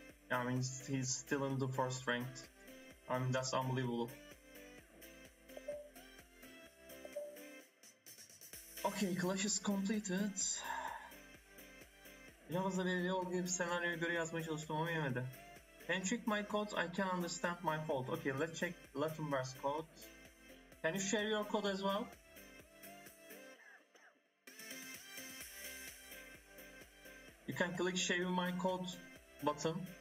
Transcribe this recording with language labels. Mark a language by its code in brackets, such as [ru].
[en] I mean, he's still in the first ranked. I mean, that's unbelievable. Okay, Clash is completed. [tr] Java'da verili olduğu gibi senaryoya göre yazmaya çalıştım ama yemedi. [en] Can you check my code? I can understand my fault. Okay, let's check Latinverse code. Can you share your code as well? You can click share my code button.